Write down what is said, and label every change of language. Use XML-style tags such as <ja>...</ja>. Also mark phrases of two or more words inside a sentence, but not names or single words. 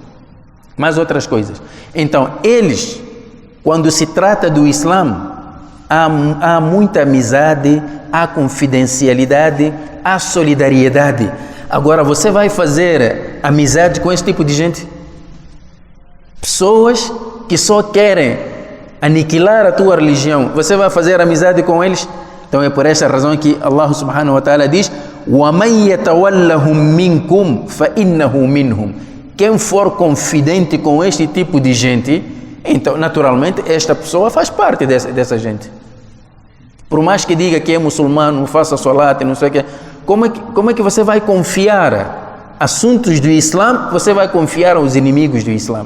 <pt>Então, eles, quando se trata do Islã, há muita amizade, há confidencialidade, há solidariedade. Agora, você vai fazer amizade com esse tipo de gente? Pessoas que só querem aniquilar a tua religião, você vai fazer amizade com eles? Então é por essa razão que Allah</pt> <ar>سبحانه وتعالى</ar> <pt>diz:</pt> <ar>وَمَنْ يَتَوَلَّهُمْ مِنْكُمْ فَإِنَّهُ مِنْهُمْ.</ar> <pt>Quem for confidente com este tipo de gente, então naturalmente esta pessoa faz parte dessa gente. Por mais que diga que é muçulmano, faça salat, não sei o que, como é que você vai confiar assuntos do Islã, você vai confiar aos inimigos do Islã?</pt>